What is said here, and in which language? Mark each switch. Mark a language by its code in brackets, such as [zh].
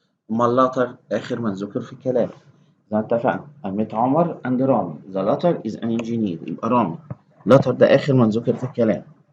[ar] أمال later آخر من ذكر في الكلام. زي ما اتفقنا [en] I met [ar] عمر and رامي. [en] The latter is an engineer يبقى رامي. [ar] later ده آخر من ذكر في الكلام.